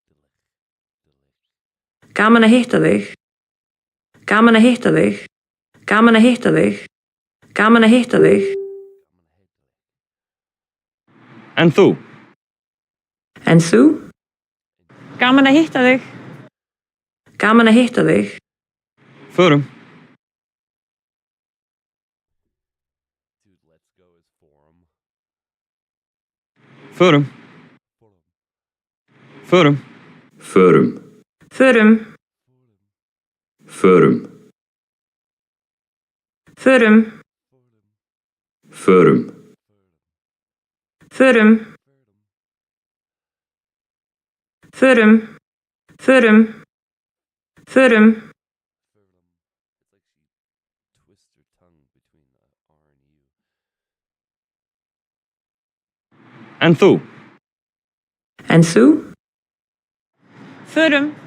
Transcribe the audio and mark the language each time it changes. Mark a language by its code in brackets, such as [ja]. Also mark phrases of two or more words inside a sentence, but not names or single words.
[is] Gaman að hitta þig. Gaman að hitta þig. Gaman að hitta þig. Gaman að hitta þig. En þú? En þú? Gaman að hitta þig. Gaman að hitta þig. Förum. [en] Dude, let's go is forum. [is] Förum. Förum. Förum. Förum. Förum. Förum. Förum. Förum. Förum. Förum. Förum. [en] It's like she twists her tongue between the R and U. [is] En þú? En þú? Förum.